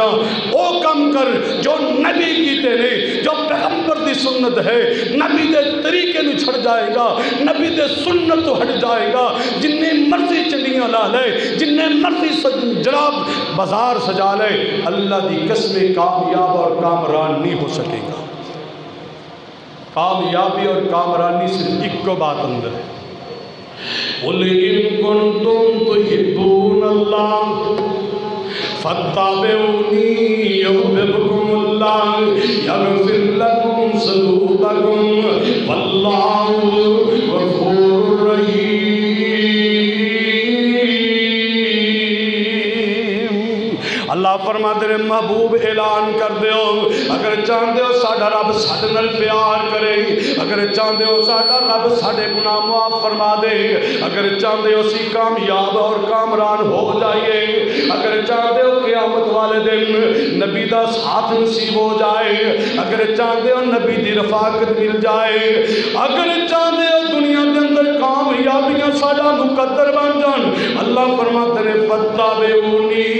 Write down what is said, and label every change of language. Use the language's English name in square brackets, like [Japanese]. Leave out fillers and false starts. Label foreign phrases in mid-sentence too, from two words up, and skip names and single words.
[Punjabi] او کم کر جو نبی کیتے نے، جو پیغمبر دی سنت ہے، نبی دے طریقے نو چھڑ جائے گا، نبی دے سنت تو ہٹ جائے گا، جننے مرضی چنڈیاں لا لے، جننے مرضی جناب بازار سجا لے، اللہ دی قسمیں کامیاب اور کامران نہیں ہو سکے گا۔ کامیابی اور کامرانی صرف ایک کو بات اندر ہے، [Arabic] قُلْ إِن كُنْتُمْ تُحِبُّونَ اللَّهَ فَاتَّبِعُونِي يُحْبِبْكُمُ اللَّهُ يَغْفِرْ لَكُمْ ذُنُوبَكُمْ وَاللَّهُ غَفُورٌ رَحِيمٌ۔ [Punjabi] اللہ فرماتے ہیں محبوب اعلان کر دیو، اگر چاہتے ہو ساڈا رب ساڈے نال پیار کرے، اگر چاہتے ہو ساڈا رب ساڈے گناہ معاف فرما دے، اگر چاہتے ہو اسی کامیاب اور کامران ہو جائیے، اگر چاہتے ہو قیامت والے دن نبی دا ساتھ نصیب ہو جائے، اگر چاہتے ہو نبی دی رفاقت مل جائے، اگر چاہتے ہو دنیا کے اندر کامیابیاں ساڈا مقدر بن جان، اللہ فرماتے ہیں فَاتَّبِعُونِی،